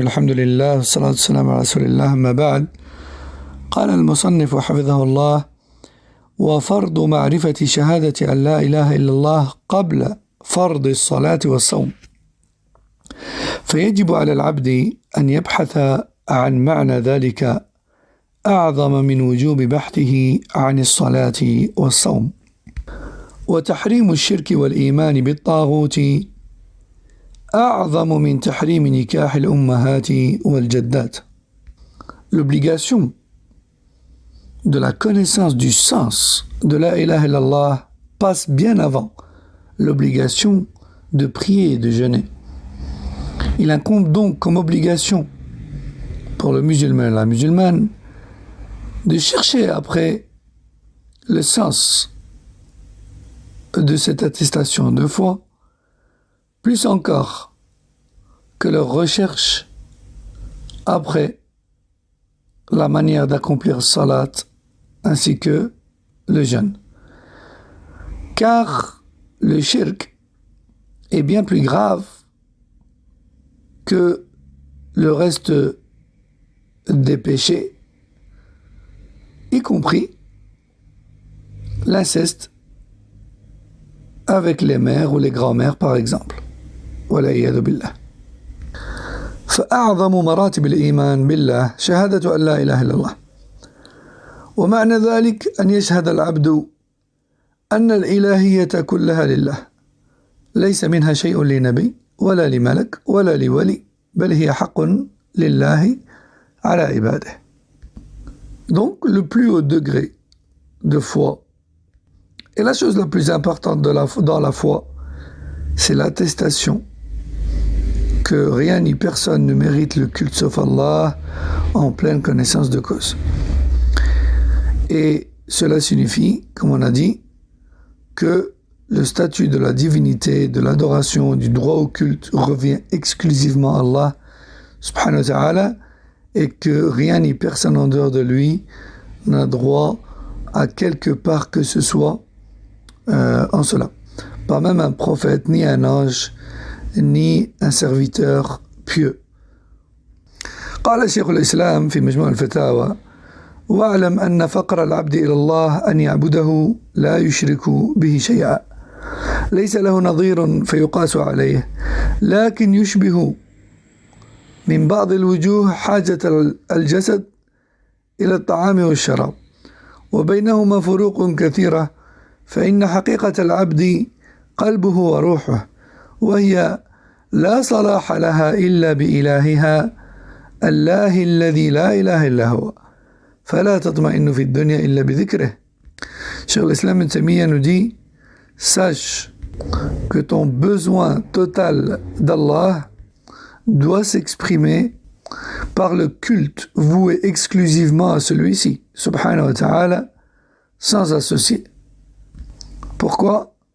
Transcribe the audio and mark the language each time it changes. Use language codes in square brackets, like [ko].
[ar] الحمد لله والصلاة والسلام على رسول الله. أما بعد، قال المصنف حفظه الله: وفرض معرفة شهادة أن لا إله إلا الله قبل فرض الصلاة والصوم، فيجب على العبد أن يبحث عن معنى ذلك أعظم من وجوب بحثه عن الصلاة والصوم. وتحريم الشرك والإيمان بالطاغوت أعظم من تحريم نكاح الأمهات والجدات. [fr] L'obligation de la connaissance du sens de la ilaha illallah passe bien avant l'obligation de prier et de jeûner. Il incombe donc comme obligation pour le musulman et la musulmane de chercher après le sens de cette attestation de foi, plus encore que leur recherche après la manière d'accomplir salat ainsi que le jeûne. Car le shirk est bien plus grave que le reste des péchés, y compris l'inceste avec les mères ou les grands-mères par exemple. [ar] والعياذ بالله. فأعظم مراتب الإيمان بالله شهادة أن لا إله إلا الله، ومعنى ذلك أن يشهد العبد أن الإلهية كلها لله، ليس منها شيء لنبي ولا لملك ولا لولي، بل هي حق لله على عباده. [fr] Donc le plus haut degré de foi et la chose la plus importante dans la foi, c'est l'attestation que rien ni personne ne mérite le culte sauf Allah en pleine connaissance de cause. Et cela signifie, comme on a dit, que le statut de la divinité, de l'adoration, du droit au culte revient exclusivement à Allah subhanahu wa ta'ala, et que rien ni personne en dehors de lui n'a droit à quelque part que ce soit en cela. Pas même un prophète, ni un ange, ni un serviteur pieux. [ar] قال شيخ الإسلام في مجموع الفتاوى: واعلم أن فقر العبد إلى الله أن يعبده لا يشرك به شيئا، ليس له نظير فيقاس عليه، لكن يشبه من بعض الوجوه حاجة الجسد إلى الطعام والشراب، وبينهما فروق كثيرة، فإن حقيقة العبد قلبه وروحه، وهي لا صلاح لها إلا بإلهها الله الذي لا إله إلا هو، فلا تطمئن في الدنيا إلا بذكره. [fr] Cheikh l'Islam Ibn Taymiyyah nous dit: sache que ton besoin total d'Allah doit s'exprimer par le culte voué exclusivement à celui-ci, subhanahu wa ta'ala, sans associé. Pourquoi?